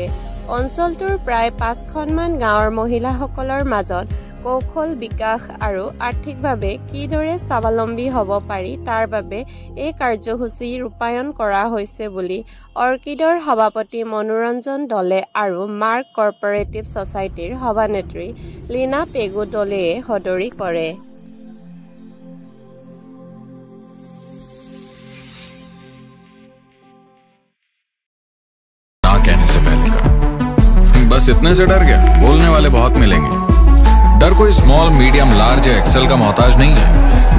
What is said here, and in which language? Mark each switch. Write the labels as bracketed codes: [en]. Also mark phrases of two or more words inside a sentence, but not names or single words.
[as] অঞ্চলটোৰ প্ৰায় 5খনমান গাঁৱৰ মহিলাসকলৰ মাজত কৌশল বিকাশ আৰু আৰ্থিকভাৱে কিদৰে স্বাৱলম্বী হ'ব পাৰি তাৰ বাবে এই কাৰ্যসূচী ৰূপায়ণ কৰা হৈছে বুলি অৰ্কিডৰ সভাপতি মনোৰঞ্জন দলে আৰু মাৰ্ক কৰ্পোৰেটিভ ছ'চাইটিৰ সভানেত্ৰী লীনা পেগু দলেয়ে সদৰি কৰে। [hi] बस इतने से डर गया? बोलने वाले बहुत मिलेंगे। डर कोई [en] small, medium, large [hi] या एक्सेल का मोहताज नहीं है।